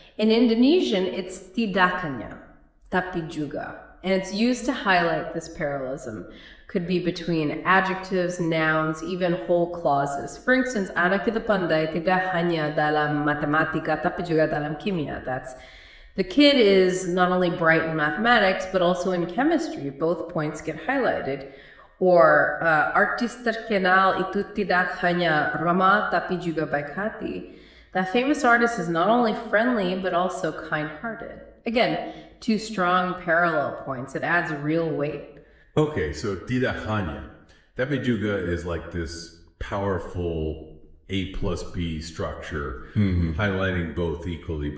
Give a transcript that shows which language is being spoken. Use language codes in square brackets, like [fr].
[en] In Indonesian, it's [id] tidak hanya, tapi juga, [en] and it's used to highlight this parallelism. Could be between adjectives, nouns, even whole clauses. For instance, [id] anak itu pandai tidak hanya dalam matematika, tapi juga dalam kimia. [en] That's the kid is not only bright in mathematics, but also in chemistry. Both points get highlighted. [id] Or artis terkenal itu tidak hanya ramah tapi juga baik hati. [en] That famous artist is not only friendly but also kind-hearted. Again, two strong parallel points. It adds real weight. Okay, so [id] tidak hanya. Tapi juga [en] is like this powerful A plus B structure, highlighting both equally.